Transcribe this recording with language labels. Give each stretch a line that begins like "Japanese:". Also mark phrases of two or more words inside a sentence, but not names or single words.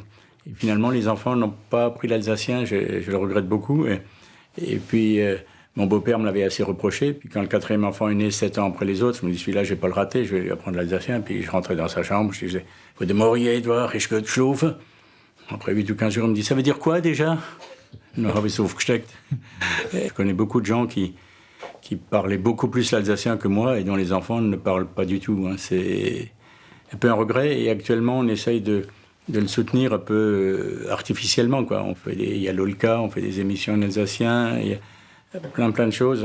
French: Et finalement, les enfants n'ont pas appris l'alsacien, je le regrette beaucoup. Et puis, mon beau-père me l'avait assez reproché. Puis quand le 4e enfant est né 7 ans après les autres, je me dis, celui-là, je ne vais pas le rater, je vais lui apprendre l'alsacien. Puis je rentrais dans sa chambre, je disais, «
German: Gute Morgen, Edouard, ich gut schlafen ?»
French: Après 8 ou 15 jours, il me dit, « Ça veut dire quoi déjà ?»
German: Dann habe ich es aufgesteckt.
French: Je connais beaucoup de gens qui parlaient beaucoup plus l'alsacien que moi et dont les enfants ne parlent pas du tout. C'est un peu un regret. Et actuellement, on essaye de le soutenir un peu artificiellement, quoi. Il y a l'Olka, on fait des émissions en alsacien, il y a plein de choses.